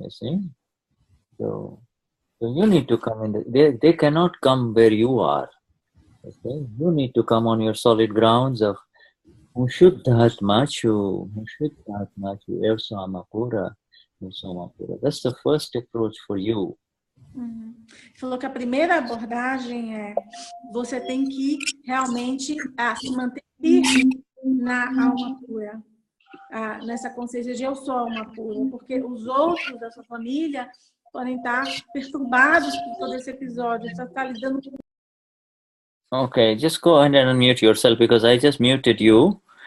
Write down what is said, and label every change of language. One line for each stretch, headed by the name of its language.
English: You see, so you need to come in. They cannot come where you are. Okay? You need to come on your solid grounds of Mushuddhatmachu, Evsamapura, Evsamapura. That's the first approach for you.
Portuguese: Falou que a primeira abordagem é você tem que realmente se manter firme na alma pura, nessa consciência de eu sou alma pura, porque os outros da sua família podem estar perturbados por todo esse episódio, você está lidando com...
English: Okay, just go ahead and unmute yourself because I just muted you.